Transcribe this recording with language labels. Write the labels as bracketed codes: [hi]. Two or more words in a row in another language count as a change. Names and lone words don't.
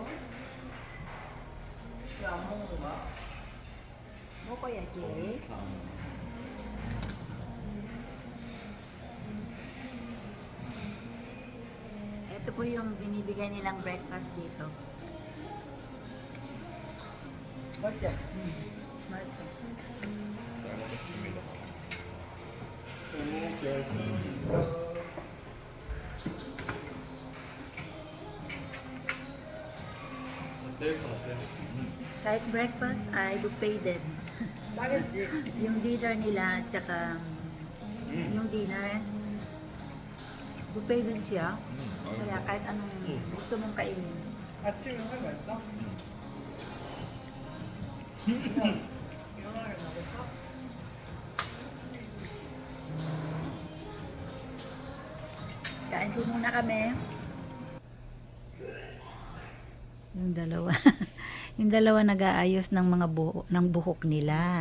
[ko] 뭐야, Jay? [tl] Ito po yung binibigay nilang breakfast dito. [ko] 맛있게. [tl] Masarap. [ko] 잘 먹겠습니다. [tl] Kahit breakfast ay buffet din. Yung dinner nila at saka yung dinner buffet din siya. Kaya kahit anong gusto mong kainin. [ko] 아침에 할 맛있어? [tl] Kain po muna kami. Yung dalawa. Yung dalawa nag-aayos ng mga ng buhok nila.